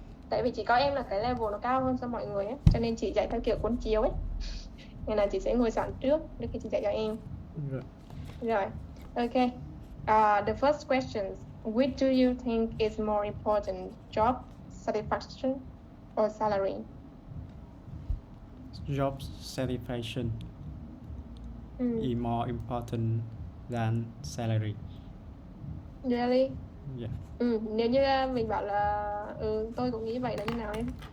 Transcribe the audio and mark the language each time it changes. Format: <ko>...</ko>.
<vi>Tại vì chỉ có em là cái level nó cao hơn so mọi người ấy, cho nên chị dạy theo kiểu cuốn chiếu ấy. Nên là chị sẽ ngồi soạn trước để khi chị dạy cho em. Rồi, ok.</vi> <en>The first question: which do you think is more important, job satisfaction or salary? Job satisfaction is more important than salary. Really? Yeah.</en> <vi>Nếu như mình bảo là tôi cũng nghĩ vậy là như nào em?</vi>